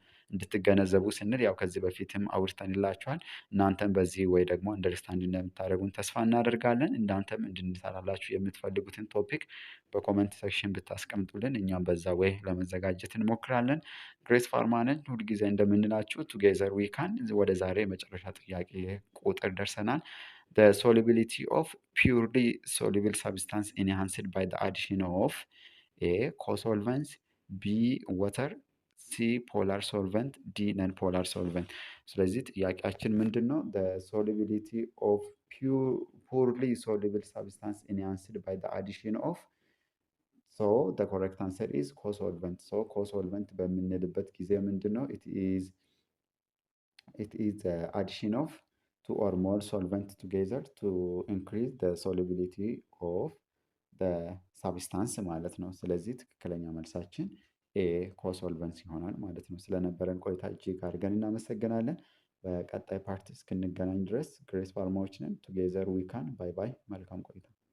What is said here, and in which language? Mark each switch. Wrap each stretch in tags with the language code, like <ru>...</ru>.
<am>እንድትገነዘቡ ስንል ያው ከዚህ በፊትም አውርተንላችኋል። እናንተም በዚህ ወይ ደግሞ አንደርስታንድ እንደምታደርጉን ተስፋ እናደርጋለን። እናንተም እንድንሰራላችሁ የምትፈልጉትን ቶፒክ በኮመንት ሴክሽን ብታስቀምጡልን እኛም በዛ ወይ ለመዘጋጀት እንሞክራለን። ግሬስ ፋርማንን ሁልጊዜ እንደምንላችሁ</am> <en>ቱጌዘር ዊ ካን።</en> <am>ወደ ዛሬ የመጨረሻ ጥያቄ ቁጥር ደርሰናል።</am> <en>The solubility of purely soluble substance enhanced by the addition of A co-solvents, B water, C polar solvent, D non-polar solvent።</en> <am>ስለዚህ ጥያቄያችን ምንድን ነው?</am> <en>The solubility of purely soluble substance enhanced by the addition of So the correct answer is co-solvent.</en> <am>So co-solvent በምንልበት ጊዜ ምንድን ነው?</am> <en>It is the addition of two or more solvent together to increase the solubility of the substance</en> <am>ማለት ነው። ስለዚህ ትክክለኛ መልሳችን ኤ ኮሶልቨንስ ይሆናል ማለት ነው። ስለነበረን ቆይታ እጅግ አድርገን እናመሰግናለን። በቀጣይ ፓርት እስክንገናኝ ድረስ ግሬስ ፋርማዎች ነን።</am> <en>ቱጌዘር ዊ ካን። ባይ ባይ።</en> <am>መልካም ቆይታ</am>